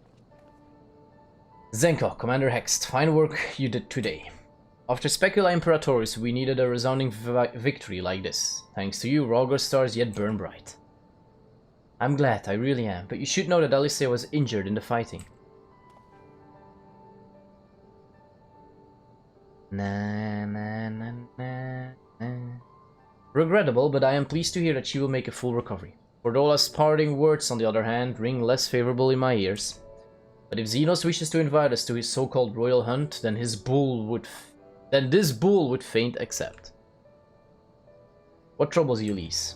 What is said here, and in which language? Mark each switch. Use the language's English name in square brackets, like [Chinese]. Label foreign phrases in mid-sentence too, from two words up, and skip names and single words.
[English] Zenko, Commander Hext, fine work you did today. After Specula Imperatoris, we needed a resounding victory like this. Thanks to you, Rogor stars yet burn bright. I'm glad, I really am, but you should know that Alicia was injured in the fighting. Na, na, na, na, na. Regrettable, but I am pleased to hear that she will make a full recovery. Cordola's parting words, on the other hand, ring less favorable in my ears. But if Xenos wishes to invite us to his so-called royal hunt, then this bull would faint accept. What troubles you, Lise?